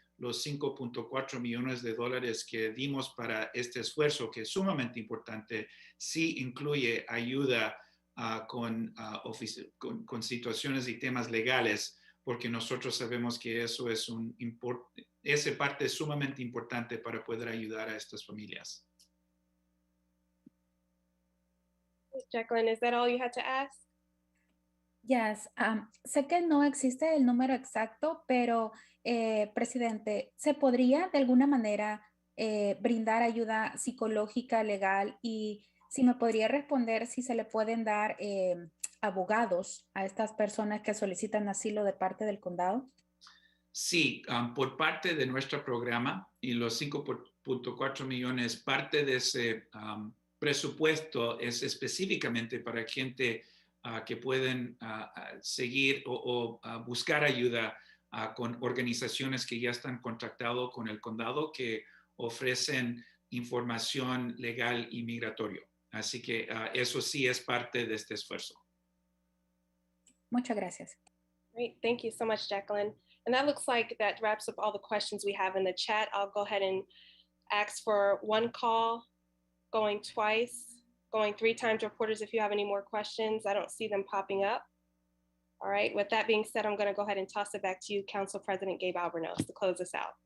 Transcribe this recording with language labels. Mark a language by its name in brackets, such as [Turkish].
[Spanish] los 5.4 millones de dólares que dimos para este esfuerzo, que es sumamente importante, sí incluye ayuda con situaciones y temas legales, porque nosotros sabemos que eso es esa parte es sumamente importante para poder ayudar a estas familias. [English] Jacqueline, is that all you had to ask? Yes, [Spanish] sé que no existe el número exacto, pero presidente, ¿se podría de alguna manera brindar ayuda psicológica, legal? Y si me podría responder si se le pueden dar abogados a estas personas que solicitan asilo de parte del condado. Sí, por parte de nuestro programa y los 5.4 millones, parte de ese presupuesto es específicamente para gente que pueden seguir o buscar ayuda con organizaciones que ya están contactados con el condado que ofrecen información legal y migratorio. Así que eso sí es parte de este esfuerzo. Muchas gracias. [English] Great, thank you so much, Jacqueline. And that looks like that wraps up all the questions we have in the chat. I'll go ahead and ask for one call, going twice, going 3 times. Reporters, if you have any more questions, I don't see them popping up. All right, with that being said, I'm going to go ahead and toss it back to you, Council President Gabe Albornoz, to close us out.